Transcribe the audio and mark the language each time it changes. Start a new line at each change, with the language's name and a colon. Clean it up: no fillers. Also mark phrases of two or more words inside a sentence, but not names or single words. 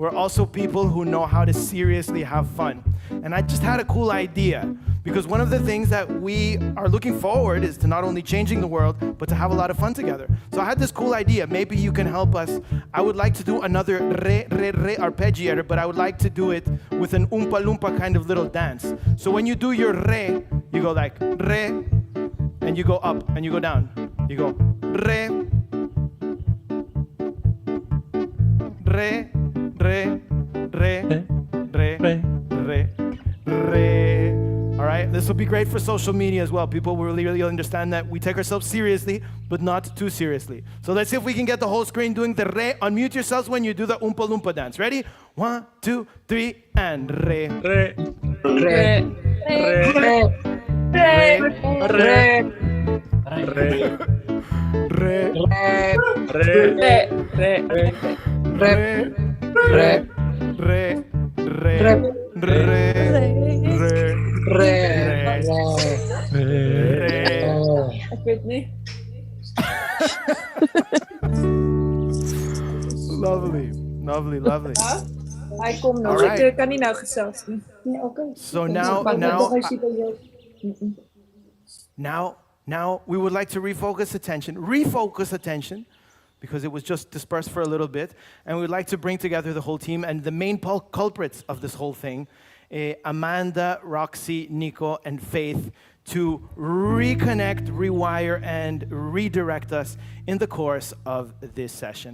English: we're also people who know how to seriously have fun. And I just had a cool idea, because one of the things that we are looking forward is to not only changing the world, but to have a lot of fun together. So I had this cool idea. Maybe you can help us. I would like to do another re arpeggiator, but I would like to do it with an Oompa Loompa kind of little dance. So when you do your re, you go like re, and you go up, and you go down. You go re, re, re, re, re, re, re. All right, this will be great for social media as well. People will really understand that we take ourselves seriously, but not too seriously. So let's see if we can get the whole screen doing the re. Unmute yourselves when you do the Oompa Loompa dance. Ready? 1, 2, 3, and re. Re, Re, re, re, Re, re, re, re, re, re, re, re, Whitney. Lovely, lovely, lovely.
Dutch: Hij komt nog.
English: Alright.
Dutch: Ik kan niet nou gezellig doen. Ja, oké.
English: So now we would like to refocus attention, because it was just dispersed for a little bit, and we would like to bring together the whole team and the main culprits of this whole thing, Amanda, Roxy, Nico, and Faith, to reconnect, rewire, and redirect us in the course of this session.